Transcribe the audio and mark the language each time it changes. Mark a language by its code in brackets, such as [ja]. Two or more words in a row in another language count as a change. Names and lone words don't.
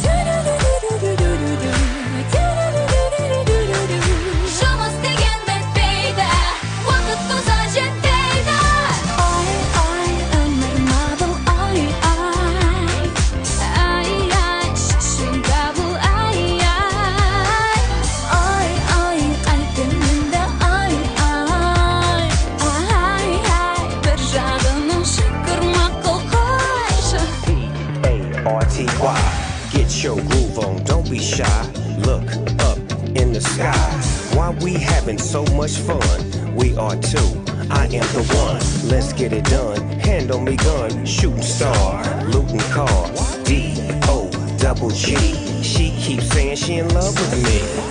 [kk] жұмыс деген бітпейді уақыт болса жетпейді ай өмір мабыл ай шешім табыл ай қайтем енді ай бір жағынан шүкір мақұл қойшы [en] P-A-R-T-Y Get your groove on, don't be shy Look up in the sky Why we having so much fun? We are two, I am the one Let's get it done, hand on me gun Shooting star, looting car D-O-double-G She keeps saying she in love with me